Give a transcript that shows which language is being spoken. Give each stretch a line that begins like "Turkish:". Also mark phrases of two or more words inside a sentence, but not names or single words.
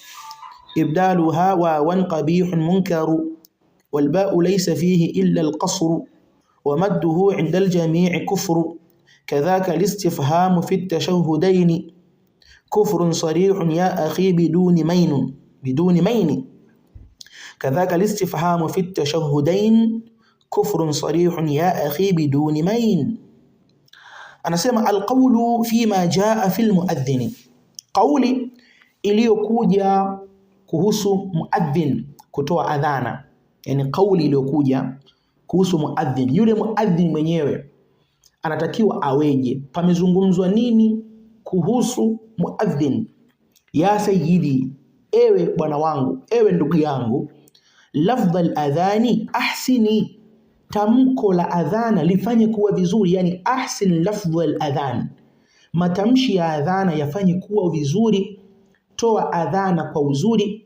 Arabic: إبدالها واو قبيح منكر والباء ليس فيه إلا القصر ومده عند الجميع كفر كذاك الاستفهام في التشهدين كفر صريح يا أخي بدون مين كذاك الاستفهام في التشهدين كفر صريح يا أخي بدون مين. أنا سمع القول فيما جاء في المؤذن, قولي
Swahili: iliyokuja kuhusu muadhin kutoa adhana, yani kauli iliyokuja kuhusu muadhin. Yule muadhin mwenyewe anatakiwa aweje, pamezungumzwa nini kuhusu muadhin.
Arabic: يا سيدي,
Swahili: ewe bwana wangu, ewe ndugu yangu,
Arabic: لفظة الأذان أحسن,
Swahili: tamko la adhana lifanye kuwa vizuri, yani
Arabic: أحسن لفظة الأذان,
Swahili: matamshi ya adhana yafanye kuwa vizuri, toa adhana kwa uzuri.